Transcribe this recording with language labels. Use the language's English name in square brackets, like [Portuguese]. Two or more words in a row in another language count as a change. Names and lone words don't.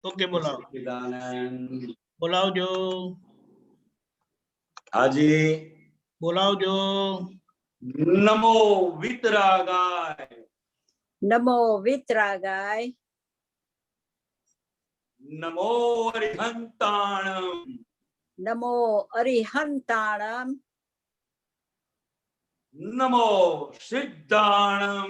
[Hindi] ओके बोलाओ सच्चिदानंद बोलाओ जो हाजी बोलाओ जो [Sanskrit] नमो वितरागाय नमो वितरागाय [Prakrit languages] नमो अरिहंताणम नमो अरिहंताणम नमो सिद्धाणम